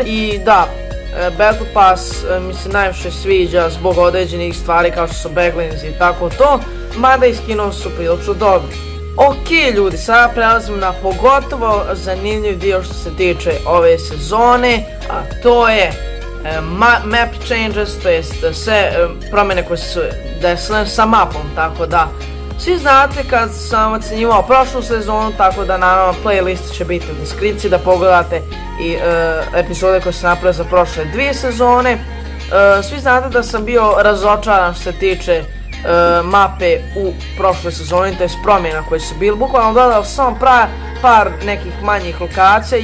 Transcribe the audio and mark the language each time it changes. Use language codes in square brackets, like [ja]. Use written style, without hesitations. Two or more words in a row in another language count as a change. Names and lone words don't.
[bs] I da, Battle Pass mi se najviše sviđa zbog određenih stvari kao što su baglings i tako to, mada i skinovi su prilično dobri. Ok ljudi, sada prelazimo na pogotovo zanimljiv dio što se tiče ove sezone, a to je [en] map changes, [bs] to jest sve promjene koje su desile sa mapom, tako da svi znate kad sam ocjenjivao prošlu sezonu, tako da naravno playlist će biti u deskripciji da pogledate i epizode koje sam napravio za prošle 2 sezone. Svi znate da sam bio razočaran što se tiče mape u prošloj sezoni, to je promjena koje su bili, bukvalno dodao samo par nekih manjih lokacija.